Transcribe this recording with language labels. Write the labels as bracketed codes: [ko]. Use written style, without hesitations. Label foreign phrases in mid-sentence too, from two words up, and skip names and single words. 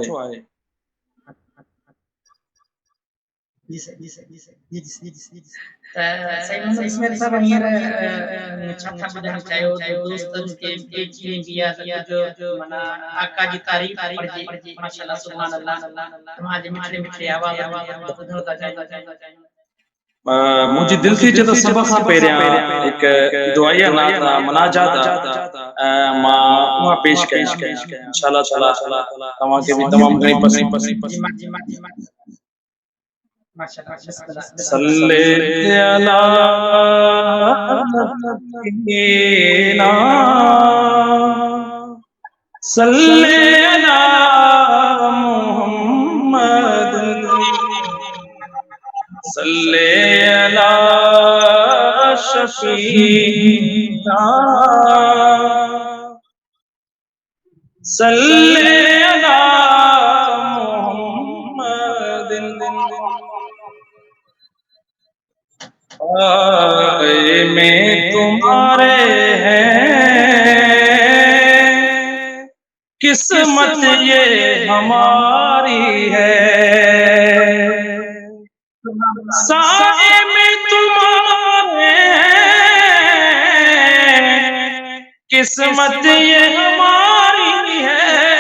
[sd] जी साईं मोहम्मद इस्माइल साहब हींअर छा था ॿुधाइणु चाहियो जो दोस्तनि खे कीअं बिया जो माना आका जी तारीफ़ पढ़जे [ar] ما شاء الله سبحان الله [sd] तव्हांजे मिठड़े आवाज़ ॿुधणु था चाहियूं मुझे दिल थी जो सब खां पहिरियां एक दुआया नात मनाजात मां उहा पेश कयां [ar] إن شاء الله تعالى [sd] तव्हां खे भी तमाम घणी पसंद [ar] صل على نبينا صل على محمد صل على شفيعنا صل على محمد [ur] آئے میں تمہارے ہیں قسمت یہ ہماری ہے سائے میں تمہارے ہیں قسمت یہ ہماری ہے